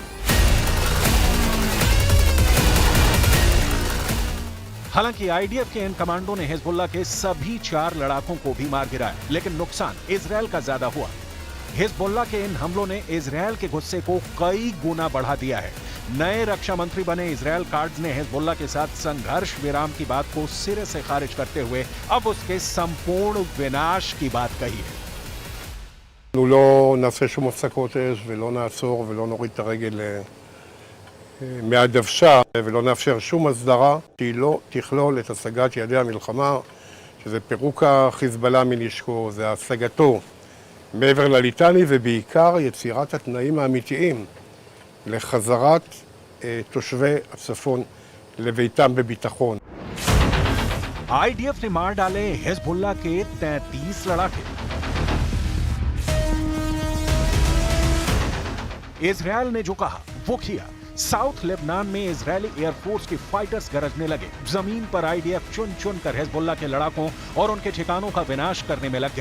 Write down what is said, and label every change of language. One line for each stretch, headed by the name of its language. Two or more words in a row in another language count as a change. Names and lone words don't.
Hindi: हालांकि आईडीएफ के इन कमांडो ने हिजबुल्लाह के सभी 4 लड़ाकों को भी मार गिराया, लेकिन नुकसान इजरायल का ज्यादा हुआ। हिजबुल्लाह के इन हमलों ने इजरायल के गुस्से को कई गुना बढ़ा दिया है। नए रक्षा मंत्री बने इजरायल कार्ड्स ने हिजबुल्लाह के साथ संघर्ष विराम की बात को सिरे से खारिज करते हुए अब उसके संपूर्ण विनाश की बात कही है।
Hebrew: אנחנו לא נעשה שום הפסקות אש ולא נעצור ולא נוריד את הרגל מהדוושה ולא נאפשר שום הסדרה שהיא לא תכלול את השגת יעדי המלחמה, שזה פירוק החיזבאללה מנשקו, זה השגתו מעבר לליטני ובעיקר יצירת התנאים האמיתיים לחזרת תושבי הצפון לביתם בביטחון.
Hindi: आईडीएफ ने मार डाले हिजबुल्लाह के 33 लड़ाके। इजरायल ने जो कहा वो किया। साउथ लेबनान में इजरायली एयरफोर्स की फाइटर्स गरजने लगे। जमीन पर आईडीएफ चुन चुन कर हिजबुल्लाह के लड़ाकों और उनके ठिकानों का विनाश करने में लग गई।